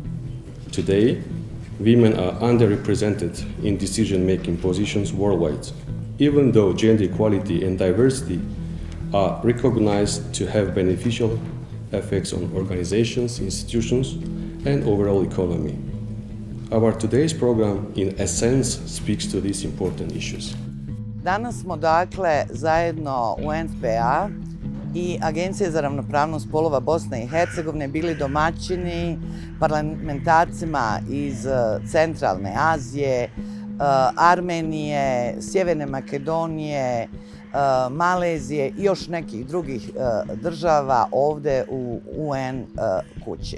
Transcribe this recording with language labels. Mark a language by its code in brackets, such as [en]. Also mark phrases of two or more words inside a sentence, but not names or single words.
[en] Today, women are underrepresented in decision-making positions worldwide, even though gender equality and diversity are recognized to have beneficial effects on organizations, institutions, and overall economy. Our today's program, in essence, speaks to these important issues. [bs] Danas smo dakle zajedno UNFPA i Agencije za ravnopravnost spolova Bosne i Hercegovine bili domaćini parlamentarcima iz Centralne Azije, Armenije, Sjeverne Makedonije, Malezije i još nekih drugih država ovdje u UN kući.